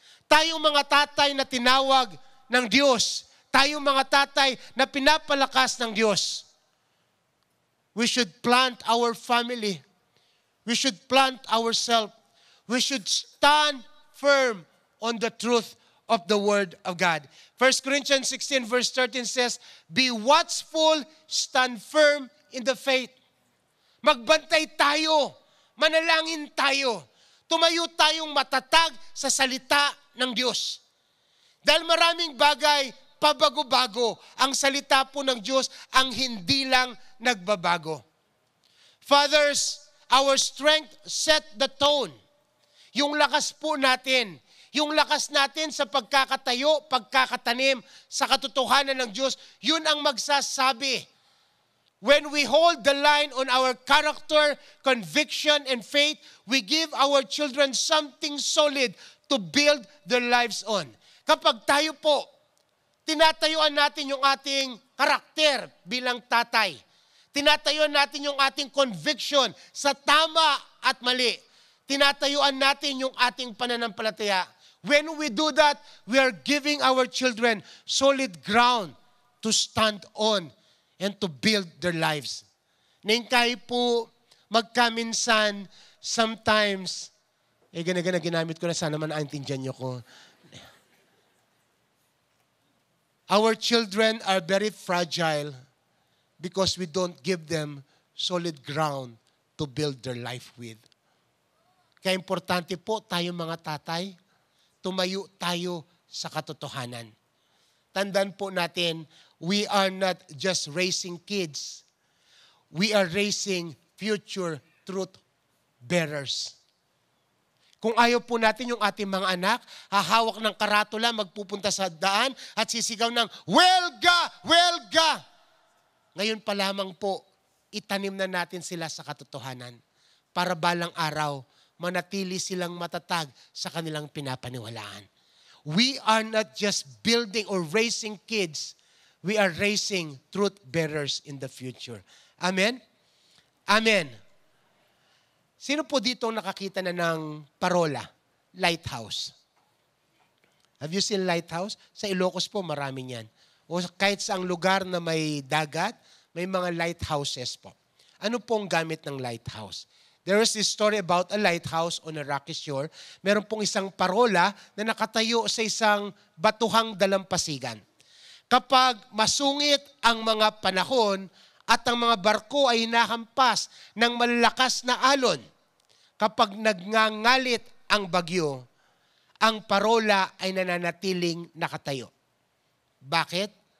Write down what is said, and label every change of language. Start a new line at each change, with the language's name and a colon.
Filipino: Tayong mga tatay na tinawag ng Diyos, tayong mga tatay na pinapalakas ng Diyos,
English: we should plant our family. We should plant ourselves. We should stand firm on the truth of the Word of God. 1 Corinthians 16 verse 13 says, be watchful, stand firm in the faith.
Filipino: Magbantay tayo, manalangin tayo, tumayo tayong matatag sa salita ng Diyos. Dahil maraming bagay, pabago-bago, ang salita po ng Diyos ang hindi lang nagbabago.
English: Fathers, our strength set the tone.
Filipino: Yung lakas po natin, yung lakas natin sa pagkakatayo, pagkakatanim sa katotohanan ng Diyos, yun ang magsasabi.
English: When we hold the line on our character, conviction, and faith, we give our children something solid to build their lives on.
Filipino: Kapag tayo po, tinatayuan natin yung ating karakter bilang tatay. Tinatayuan natin yung ating conviction sa tama at mali. Tinatayuan natin yung ating pananampalataya.
English: When we do that, we are giving our children solid ground to stand on and to build their lives.
Filipino: Ningkay po, magkaminsan, sometimes, ginamit ko na sana man naintindihan nyo ko.
English: Our children are very fragile because we don't give them solid ground to build their life with.
Filipino: Kaya importante po tayo mga tatay, tumayo tayo sa katotohanan. Tandaan po natin,
English: we are not just raising kids. We are raising future truth bearers.
Filipino: Kung ayaw po natin yung ating mga anak, hahawak ng karatula, magpupunta sa daan at sisigaw ng, Welga! Welga! Ngayon pa lamang po, itanim na natin sila sa katotohanan para balang araw, manatili silang matatag sa kanilang pinapaniwalaan.
English: We are not just building or raising kids, we are raising truth bearers in the future.
Filipino: Amen? Amen. Sino po dito nakakita na ng parola? Lighthouse.
English: Have you seen lighthouse?
Filipino: Sa Ilocos po, marami yan. O kahit sa ang lugar na may dagat, may mga lighthouses po. Ano pong gamit ng lighthouse?
English: There is this story about a lighthouse on a rocky shore.
Filipino: Meron pong isang parola na nakatayo sa isang batuhang dalampasigan. Kapag masungit ang mga panahon at ang mga barko ay hinahampas ng malalakas na alon, kapag nagngangalit ang bagyo, ang parola ay nananatiling nakatayo. Bakit?